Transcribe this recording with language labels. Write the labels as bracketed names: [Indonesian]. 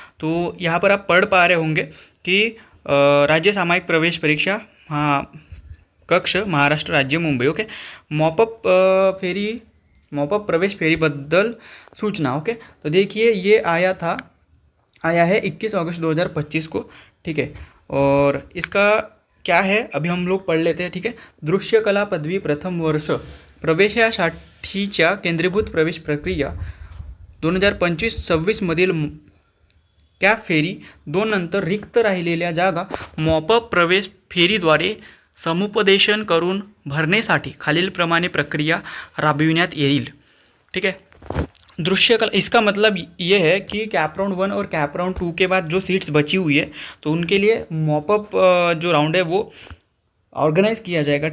[Hindi] तो यहाँ पर आप पढ़ पा रहे होंगे कि [Marathi] राज्य सामायिक प्रवेश परीक्षा, [Hindi] हाँ, कक्ष महाराष्ट्र राज्य मुंबई। [Marathi] ओके, मॉपअप मॉपअप प्रवेश फेरीबद्दल सूचना। [Hindi] ओके, तो देखिए ये आया है 21 अगस्त 2025 को। ठीक है, और इसका क्या है अभी हम लोग पढ़ लेते हैं। ठीक है, [Marathi] दृश्य कला पदवी प्रथम वर्ष प्रवेशासाठीच्या केंद्रीभूत प्रवेश प्रक्रिया 2025-26 मधील कॅप फेरी 2 नंतर रिक्त राहिलेल्या जागा मॉपअप प्रवेश फेरीद्वारे समुपदेशन करून भरण्यासाठी खालीलप्रमाणे प्रक्रिया राबविण्यात येईल। [Hindi] ठीक है, दृश्य कला, इसका मतलब ये है कि कैप राउंड 1 और कैप राउंड 2 के बाद जो सीट्स बची हुई है तो उनके लिए मॉपअप जो राउंड है वो ऑर्गेनाइज किया जाएगा।